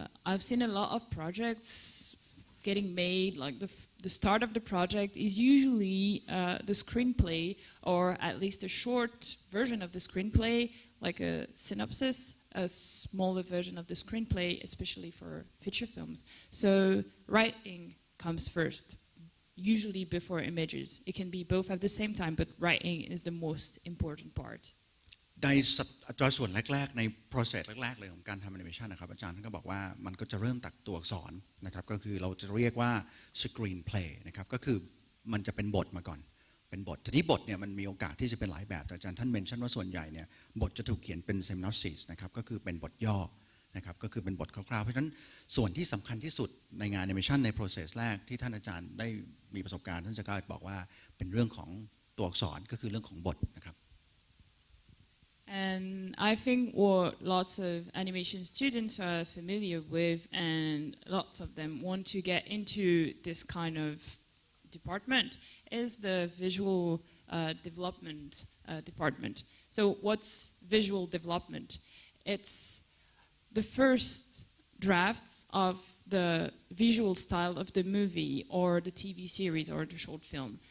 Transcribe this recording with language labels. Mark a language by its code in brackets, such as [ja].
[en] I've seen a lot of projects getting made, like the start of the project is usually the screenplay, or at least a short version of the screenplay, like a synopsis, a smaller version of the screenplay, especially for feature films. So writing comes first, usually before images. It can be both at the same time, but writing is the most important part. [th] ในส่วนแรกๆใน process แรกๆเลยของการทำแอนิเมชันนะครับอาจารย์ท่านก็บอกว่ามันก็จะเริ่มจากตัวอักษรนะครับก็คือเราจะเรียกว่า screenplay นะครับก็คือมันจะเป็นบทมาก่อนเป็นบททีนี้บทเนี่ยมันมีโอกาสที่จะเป็นหลายแบบแต่อาจารย์ท่านเมนชั่นว่าส่วนใหญ่เนี่ยบทจะถูกเขียนเป็น synopsis นะครับก็คือเป็นบทย่อนะครับก็คือเป็นบทคร่าวๆเพราะฉะนั้นส่วนที่สำคัญที่สุดในงานแอนิเมชันใน process แรกที่ท่านอาจารย์ได้มีประสบการณ์ท่านจะกล้าบอกว่าเป็นเรื่องของตัวอักษรก็คือเรื่องของบทนะครับ [en] And I think what lots of animation students are familiar with, and lots of them want to get into this kind of department, is the visual development department. So what's visual development? It's the first drafts of the visual style of the movie or the TV series or the short film.